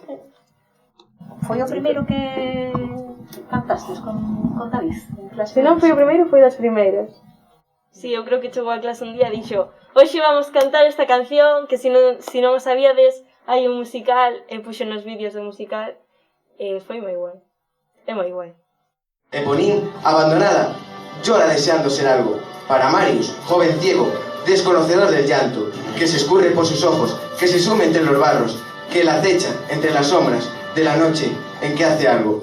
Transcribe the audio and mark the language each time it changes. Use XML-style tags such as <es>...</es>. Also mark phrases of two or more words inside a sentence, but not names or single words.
<gl>Foi o primeiro que cantastes con David? Se non foi o primeiro, foi das primeiras. Sí, eu creo que chegou a clase un día e dixo: hoxe vamos cantar esta canción, que se non o sabíades, hai un musical, e puxo nos vídeos do musical, e foi moi guai. É moi guai.</gl> <es>Eponín, abandonada, llora deseando ser algo. Para Marius, joven ciego, desconocedor del llanto, que se escurre por sus ojos, que se sume entre los barros, que la acecha entre las sombras de la noche en que hace algo.</es>